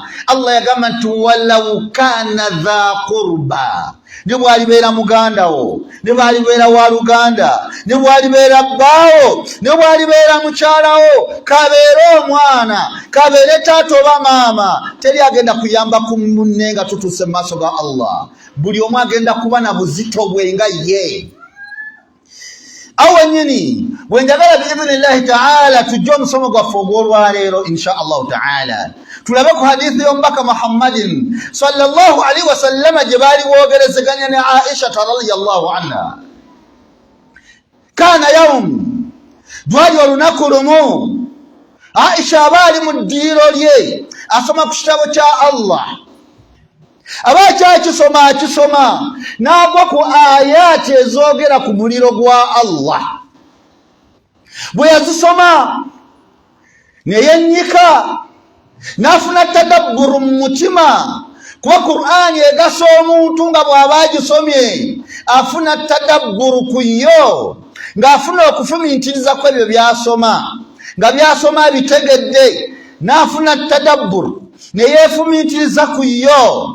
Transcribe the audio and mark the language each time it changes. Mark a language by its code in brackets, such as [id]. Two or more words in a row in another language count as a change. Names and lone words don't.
[lg] Allah yagamba nti [ar] ولو كان ذا قربى, [lg] ne bw'alibeera muganda wo, ne bw'alibeera wa luganda, ne bw'alibeera bbaawo, ne bw'alibeera mukyala wo, kabeere omwana, kabeere taata oba maama, teri agenda kuyamba ku munne nga tutuuse mu maaso ga Allah. Buli omu agenda kuba na buzito bwe nga ye. Awo wennyini bwe njagala [ar] بإذن الله تعالى [lg] tujje omusomo gwaffe ogw'olwaleero [ar] إن شاء الله تعالى [lg] tulabe ku hadithi y'omubaka Muhammadin [ar] صلى الله عليه وسلم [lg] gye baali boogerezeganya ne Aisha [ar] رضي الله عنها. كان يوم, [lg] lwali olunaku lumu Aisha aba ali mu ddiiro lye asoma ku kitabo kya Allah. Aba akisoma n'agwa ku ayati ezoogera ku muliro gwa Allah. Bwe yazisoma ne yennyika n'afuna tadabburu mu mutima, kuba Qur'ani egasa omuntu nga bw'aba agisomye afuna tadabburu ku yo, ng'afuna okufumiitiriza ku ebyo by'asoma, nga by'asoma bitegedde n'afuna tadabburu ne yeefumiitiriza ku yo.